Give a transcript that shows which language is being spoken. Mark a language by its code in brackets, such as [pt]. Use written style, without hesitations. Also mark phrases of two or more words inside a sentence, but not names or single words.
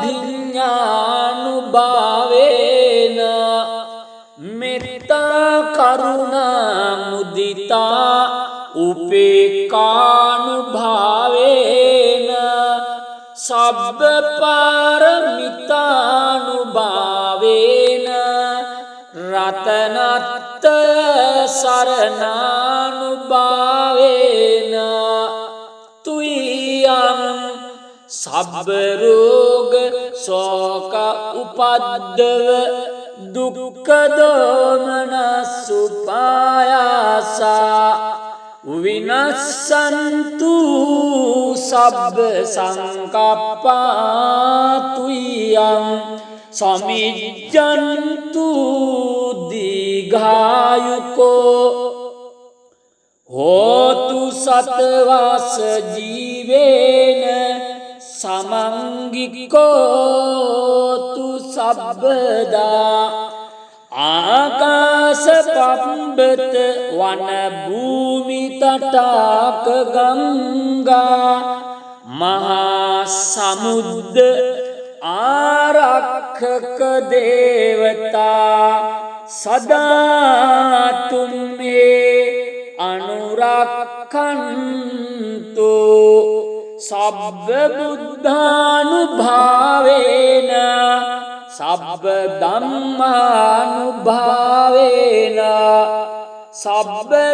[pi] භිඤ්ඤානුභාවේන මෙත්තා කරුණා මුදිතා උපේක්ඛානුභාවේන සබ්බ පාරමිතානුභාවේන රතනත්ත සරණානුභාවේන තුයං සබ්බ රෝග ශෝක උපද්දව දුක්ඛ දෝමනසුපායාසා විනස්සන්තු සබ්බ සංකප්පා තුයං සමිජ්ජන්තු දීඝායුකෝ හෝතු සතවස ජීවේන සමංගිකෝතු සබ්බදා ආකාශ පම්බත වන භූමි තටාක ගංගා මහා සමුද්ද ආරක්ෂක දේවතා සදා තුම්මේ අනුරක්ඛන්තු සබ්බ බුද්ධානුභාවේන සබ්බ ධම්මානුභාවේන සබ්බ